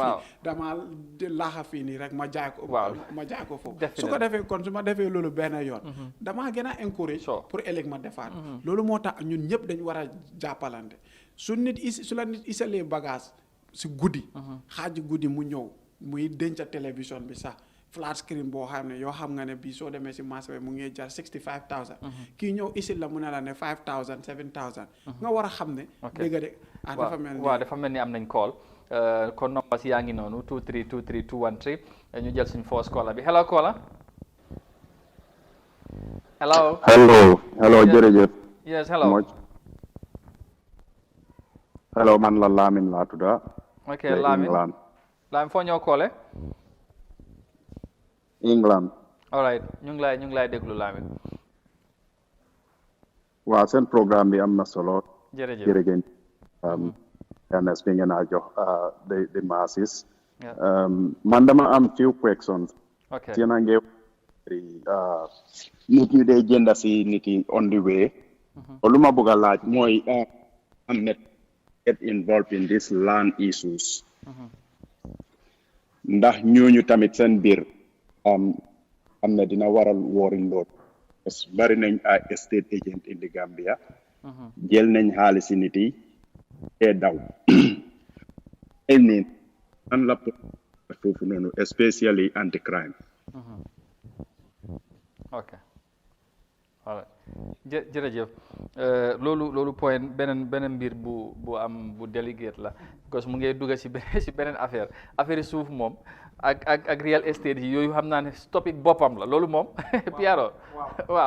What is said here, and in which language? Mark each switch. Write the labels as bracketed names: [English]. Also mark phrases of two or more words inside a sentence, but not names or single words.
[Wolof] fii dama laaxa fii nii rek ma jaay ko. ma jaay ko foofu. su ko defee kon su ma defee loolu benn yoon. damaa gën a encourage pour ëllëg ma defaat. loolu moo tax ñun ñëpp dañu war a jàppalante su la nit isalee bagage si guddi. xaaji guddi mu ñëw muy denca télévision bi sax. [English] flat screen [Wolof] boo xam ne yoo xam nga ne bii soo demee si marché bi mu ngi jar 65000. kii ñëw isil la mu ne la ne 5000 7000. nga war a xam ne. dégg nga de dafa mel ni dafa mel ni am nañ call kon numbers yaa ngi noonu 2323 213 ñu jël suñu [English] first caller [Wolof] bi [English] hello caller. [Wolof] hello jërëjëf. [English] yes hello. [Wolof] hello man la Lamin laa tudda. ok Lamin foo ñëw koole. England. [English] all right [Wolof] ñu ngi lay déglu Lamin. waaw seen programme bi am na solo. jërëjëf fairness bi ngeen a jox [English] the masses. [Wolof] man dama am [English] few questions. [Wolof] ok yéen a ngi nit ñi day jënda si nit yi [English] on the way. [Wolof] lu ma bëgg a laaj mooy am net [English] get involved in this land issues. [Wolof] ndax ñooñu tamit seen biir am na dina waral woori lool [French] parce que [Wolof] bari nañ ay [English] estate agent in the Gambia [Wolof] jël nañ xaalisi nit yi te daw ay niin an la foofu noonu [English] especially anti crime [Wolof] ok voilà jërëjëf loolu point beneen mbir bu am bu délicate la [French] parce que [Wolof] mu ngi dugg si beneen affaire suuf moom ak [English] real estate [Wolof] yi yooyu xam naa ne topic boppam la loolu moom Piero waaw